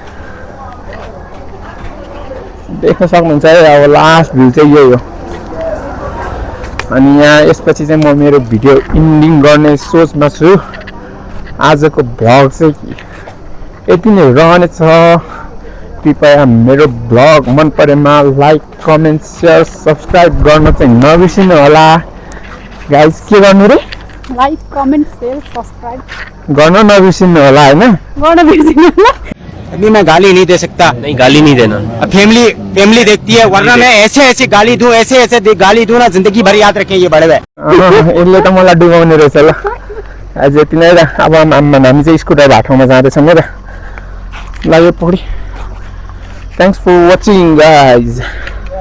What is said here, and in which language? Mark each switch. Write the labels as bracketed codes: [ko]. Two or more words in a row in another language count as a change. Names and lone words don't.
[ne] देख्न सक्नुहुन्छ है अब [en] last view [ne] चाहिँ यही हो अनि यहाँ यसपछि चाहिँ म मेरो भिडियो इन्डिङ गर्ने सोचमा छु आजको भ्लग चाहिँ यति नै रहनेछ कृपया मेरो भ्लग मन परेमा [en] like comment share subscribe [ne] गर्न चाहिँ नबिर्सिनु होला गाइज के गर्नु रे [en] like comment share subscribe [ne] गर्न नबिर्सिनु होला हैन गर्न बिर्सिनु होला [hi] अभी मैं गाली नहीं दे सकता। नहीं गाली नहीं देना फैमिली देखती है वरना मैं ऐसे गाली दूं ऐसे गाली दूं ना जिंदगी भर याद रखें ये बड़े भाई [ne] यसले त मलाई डुबाउने रहेछ ल आज यति नै र अब हामी चाहिँ स्कुटर भाटामा जाँदैछौँ र ल यो पकडी [en] thanks for watching guys